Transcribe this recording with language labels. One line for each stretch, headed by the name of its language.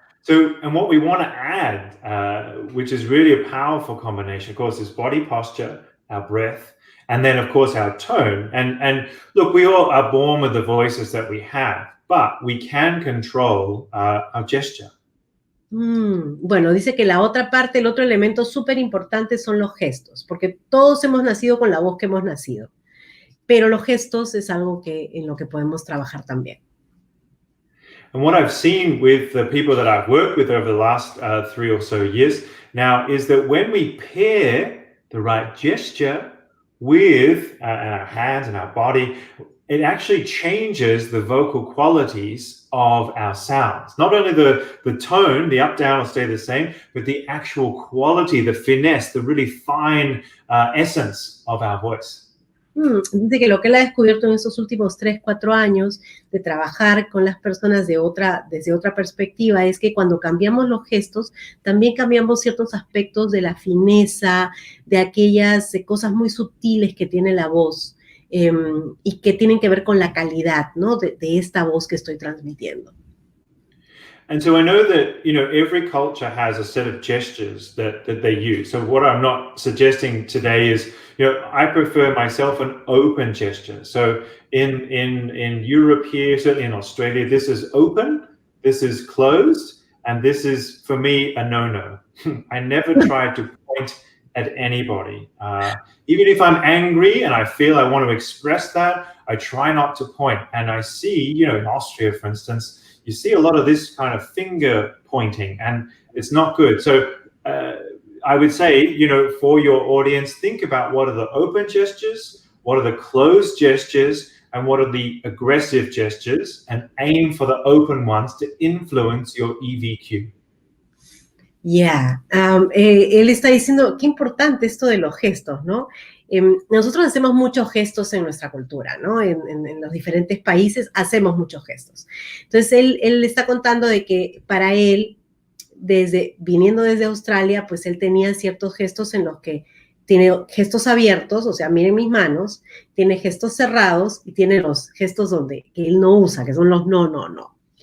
English: So, and what we want to add, which is really a powerful combination, of course, is body posture, our breath, and then, of course, our tone. And look, we all are born with the voices that we have, but we can control our gesture.
Spanish: Bueno, dice que la otra parte, el otro elemento súper importante son los gestos, porque todos hemos nacido con la voz que hemos nacido, pero los gestos es algo en lo que podemos trabajar también.
English: And what I've seen with the people that I've worked with over the last 3 or so years now is that when we pair the right gesture with our hands and our body, it actually changes the vocal qualities of our sounds. Not only the tone, the up, down will stay the same, but the actual quality, the finesse, the really fine essence of our voice.
Spanish: Dice que lo que él ha descubierto en esos últimos 3, 4 años de trabajar con las personas desde otra perspectiva es que cuando cambiamos los gestos, también cambiamos ciertos aspectos de la fineza, de aquellas cosas muy sutiles que tiene la voz y que tienen que ver con la calidad, ¿no? de esta voz que estoy transmitiendo.
English: And so I know that, every culture has a set of gestures that they use. So what I'm not suggesting today is, I prefer myself an open gesture. So in Europe here, certainly in Australia, this is open, this is closed, and this is, for me, a no-no. I never try to point at anybody. Even if I'm angry and I feel I want to express that, I try not to point. And I see, in Austria, for instance, you see a lot of this kind of finger pointing, and it's not good. So I would say, for your audience, think about what are the open gestures, what are the closed gestures, and what are the aggressive gestures, and aim for the open ones to influence your EVQ.
Spanish: Él está diciendo qué importante esto de los gestos, ¿no? Nosotros hacemos muchos gestos en nuestra cultura, ¿no? En los diferentes países hacemos muchos gestos. Entonces, él está contando de que para él, viniendo desde Australia, pues él tenía ciertos gestos en los que tiene gestos abiertos, o sea, miren mis manos, tiene gestos cerrados y tiene los gestos que él no usa, que son los no, no, no.